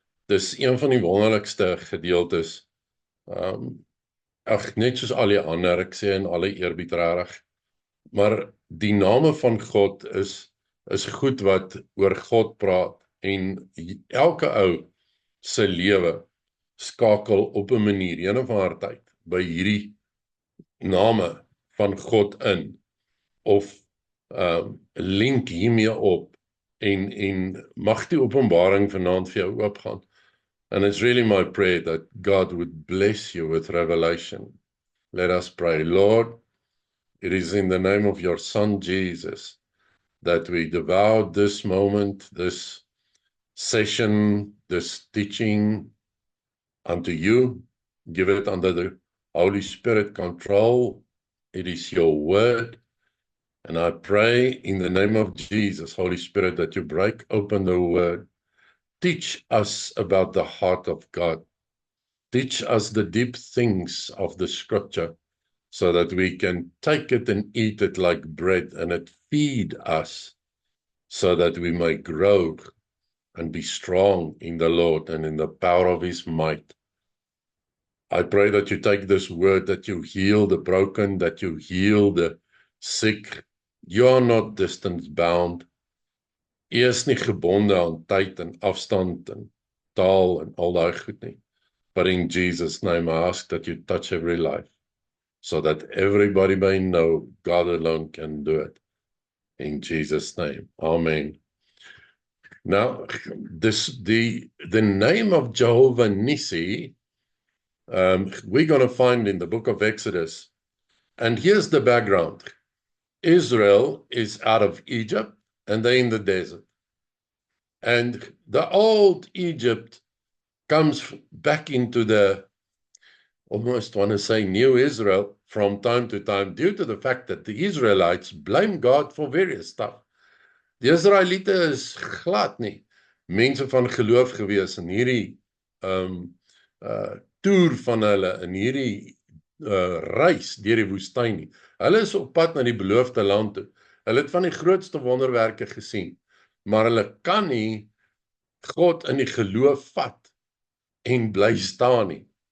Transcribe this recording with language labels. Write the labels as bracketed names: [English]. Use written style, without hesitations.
[Afrikaans] Dis een van die wonderlikste gedeeltes. Net soos al die ander, ek sê in alle eerbied reg, maar die name van God is goed wat oor God praat en elke ou se lewe skakel op 'n manier, een of ander tyd, by hierdie name van God in of link hiermee op en mag die openbaring vanaand vir jou oopgaan. [English] And it's really my prayer that God would bless you with revelation. Let us pray. Lord, it is in the name of your Son Jesus that we devour this moment, this session, this teaching unto you. Give it under the Holy Spirit control. It is your word. And I pray in the name of Jesus, Holy Spirit, that you break open the word. Teach us about the heart of God. Teach us the deep things of the scripture so that we can take it and eat it like bread and it feed us so that we may grow and be strong in the Lord and in the power of his might. I pray that you take this word, that you heal the broken, that you heal the sick. You are not distance bound. [Afrikaans] U is nie gebonde aan tyd en afstand en taal en al daai goed nie. [English] But in Jesus' name I ask that you touch every life so that everybody may know God alone can do it. In Jesus' name. Amen. Now, the name of Jehovah Nissi, we're going to find in the book of Exodus. And here's the background. Israel is out of Egypt and they're in the desert. And the old Egypt comes back into the, almost want to say, new Israel from time to time due to the fact that the Israelites blame God for various stuff. [Afrikaans] Die Israeliete is glad nie mense van geloof gewees in hierdie toer van hulle, in hierdie reis deur die woestyn nie. Hulle is op pad na die beloofde land toe. Hulle het van die grootste wonderwerke gesien, maar hulle kan nie God in die geloof vat en bly staan nie.